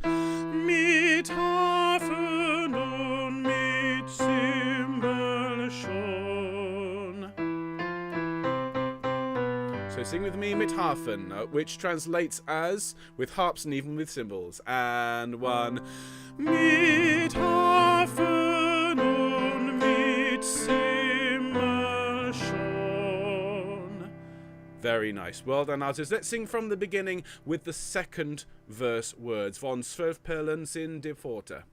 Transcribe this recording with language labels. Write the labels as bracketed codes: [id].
[de] Mit Harfen und mit Cymbal schon. [en] So sing with me, [de] mit Harfen, [en] which translates as with harps and even with cymbals. And one. [de] Mit Harfen und mit Cymbal schon. [en] Very nice. Well done, artists. Let's sing from the beginning with the second verse words. [de] Von 12 Perlen sind die Pforte.